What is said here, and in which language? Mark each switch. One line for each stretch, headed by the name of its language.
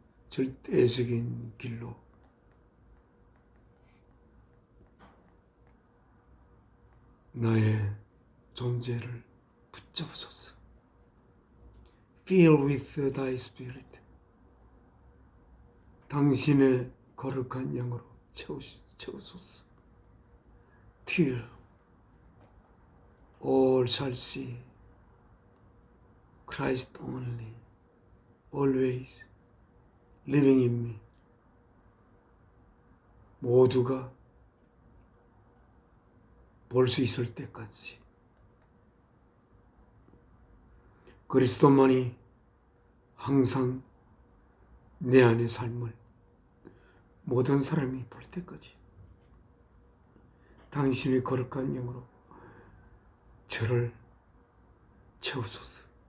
Korean: 절대적인 길로 나의 존재를 붙잡으소서.
English: Fill with thy spirit.
Korean: 당신의 거룩한 영으로 채우소서.
English: Till all shall see Christ only, always living in me.
Korean: 모두가 볼 수 있을 때까지 그리스도만이 항상 내 안의 삶을 모든 사람이 볼 때까지 당신의 거룩한 영으로 저를 채우소서.